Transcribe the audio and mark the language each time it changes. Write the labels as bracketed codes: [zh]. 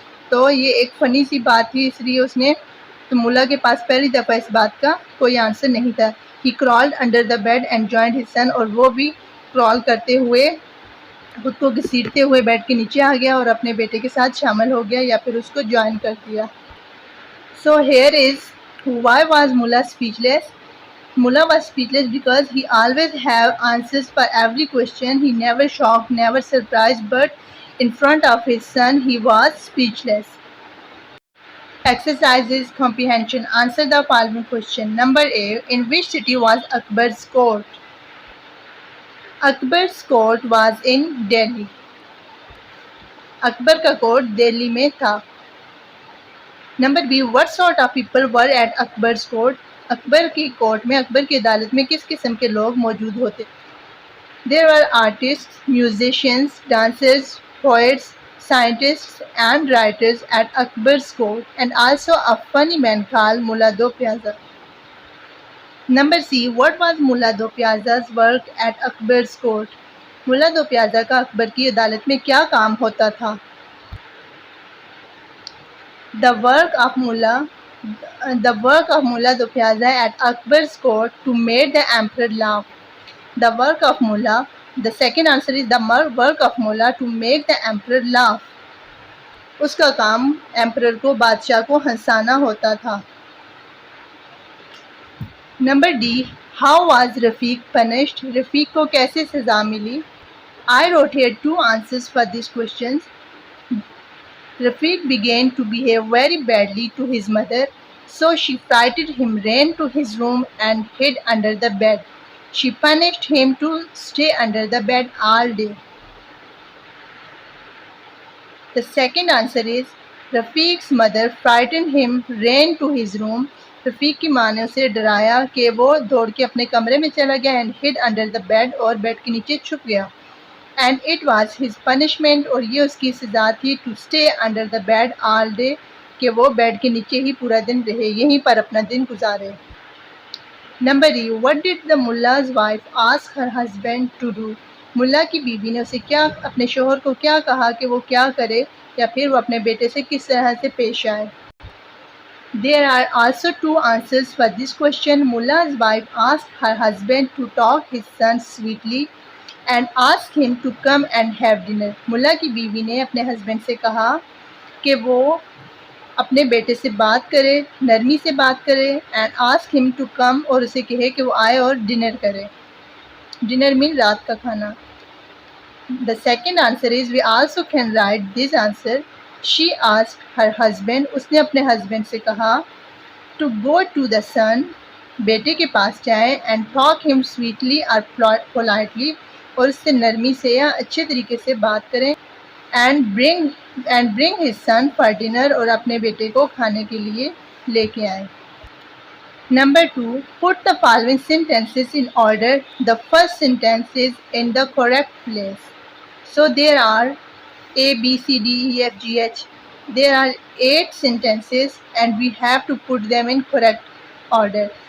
[ur] تو یہ ایک فنی سی بات تھی اس لیے اس نے تو ملا کے پاس پہلی دفعہ اس بات کا کوئی آنسر نہیں تھا. [en] He crawled under the bed and joined his son. [ur] اور وہ بھی کرال کرتے ہوئے خود کو گھسیٹتے ہوئے بیڈ کے نیچے آ گیا اور اپنے بیٹے کے ساتھ شامل ہو گیا یا پھر اس کو جوائن کر دیا. [en] So here is why was Mullah speechless. Mullah was speechless because he always have answers for every question. He never shocked, never surprised, but in front of his son he was speechless. Exercise is comprehension. Answer the following question. Number A. In which city was Akbar's court? Akbar's court was in Delhi. [ur] اکبر کا court Delhi میں تھا. Number be. [en] what sort of people were at Akbar's court? [ur] اکبر کی court میں اکبر کی عدالت میں کس قسم کے لوگ موجود ہوتے. [en] There were artists, musicians, dancers, poets, scientists and writers at Akbar's court and also a funny man called Mullah Do Pyazza. Number C. what was Mullah Do Pyazza's work at Akbar's court? [ur] ملا دو پیازا کا اکبر کی عدالت میں کیا کام ہوتا تھا. [en] The work of Mullah The work of Mullah Dupyaza at Akbar's court to make the emperor laugh. The work of Mullah, the second answer is the work of Mullah to make the emperor laugh. [ur] اس کا کام emperor کو بادشاہ کو ہنسانا ہوتا تھا. [en] Number D, how was Rafiq punished? [ur] رفیق کو کیسے سزا ملی؟ [en] I wrote here two answers for these questions. Rafiq began to behave very badly to his mother, so she frightened him, ran to his room and hid under the bed. She punished him to stay under the bed all day. The second answer is Rafiq's mother frightened him, ran to his room. [ur] رفیق کی ماں نے اسے ڈرایا کہ وہ دوڑ کے اپنے کمرے میں چلا گیا [en] and hid under the bed [ur] اور بیڈ کے نیچے چھپ گیا. [en] And it was his punishment [ur] اور یہ اس کی سزا تھی [en] to stay under the bed all day [ur] کہ وہ بیڈ کے نیچے ہی پورا دن رہے, یہیں پر اپنا دن گزارے. [en] Number ای, what did the mullah's wife ask her husband to do? [ur] ملا کی بیوی نے اسے کیا, اپنے شوہر کو کیا کہا کہ وہ کیا کرے یا پھر وہ اپنے بیٹے سے کس طرح سے پیش آئے. [en] There are also two answers for this question. Mullah's wife asked her husband to talk his son sweetly and ask him to come and have dinner. [ur] ملا کی بیوی نے اپنے ہسبینڈ سے کہا کہ وہ اپنے بیٹے سے بات کرے, نرمی سے بات کرے, [en] and ask him to come [ur] اور اسے کہے کہ وہ آئے اور ڈنر کرے. ڈنر مین رات کا کھانا. [en] The second answer is we also can write this answer. She asked her husband, [ur] اس نے اپنے ہسبینڈ سے کہا [en] to go to the son, [ur] بیٹے کے پاس جائیں, [en] and talk him sweetly or politely [ur] اور اس سے نرمی سے یا اچھے طریقے سے بات کریں, [en] and bring his son for dinner [ur] اور اپنے بیٹے کو کھانے کے لیے لے کے آئیں. [en] Number 2, put the following sentences in order. The first sentence is in the correct place. So there are A, B, C, D, E, F, G, H. There are 8 sentences and we have to put them in correct order.